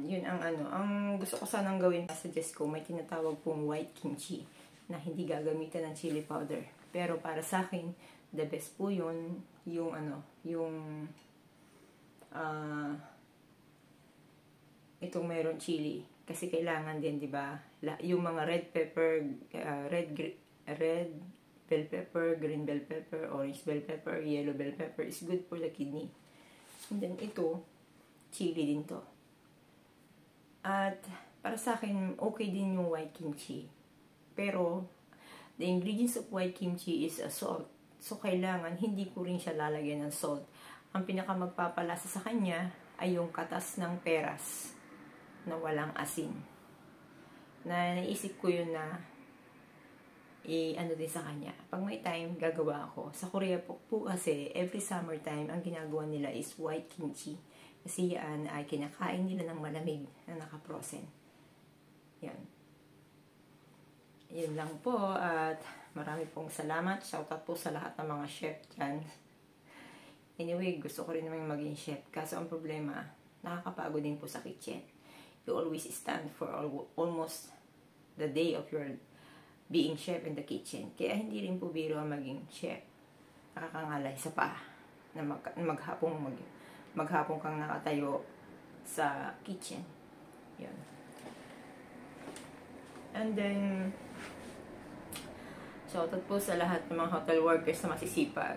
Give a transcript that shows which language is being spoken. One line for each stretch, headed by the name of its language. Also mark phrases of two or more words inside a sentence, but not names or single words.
Filipino: Yun ang ang gusto ko sanang gawin, suggest ko, may tinatawag pong
English: white kimchi
Filipino: na hindi gagamitan ng chili powder. Pero para sa akin,
English: the best
Filipino: po yun, yung itong meron chili. Kasi kailangan din, di ba? Yung mga
English: red pepper, red bell pepper, green bell pepper, orange bell pepper, yellow bell pepper is good for the kidney. And then
Filipino: ito, chili din to. At para sa akin, okay din yung
English: white kimchi.
Filipino: Pero,
English: the ingredients of white kimchi is a salt.
Filipino: So, kailangan, hindi ko rin siya lalagyan ng salt. Ang pinaka magpapalasa sa kanya ay yung katas ng peras na walang asin. Naisip ko yun na ano din sa kanya. Pag may time, gagawa ako. Sa Korea po kasi, every summertime, ang ginagawa nila is
English: white kimchi.
Filipino: Kasi yan ay kinakain nila ng malamig na nakaprosen. Yan. Yan lang po. At marami pong salamat. Shoutout po sa lahat ng mga chef dyan. Anyway, gusto ko rin naman maging chef. Kaso ang problema, nakakapagod din po sa kitchen.
English: You always stand for almost the day of your being chef in the kitchen.
Filipino: Kaya hindi rin po biro ang maging chef. Nakakangalay sa paa na maghapong kang nakatayo sa kitchen. Yun.
English: And then,
Filipino: shoutout po sa lahat ng mga
English: hotel workers
Filipino: na masisipag.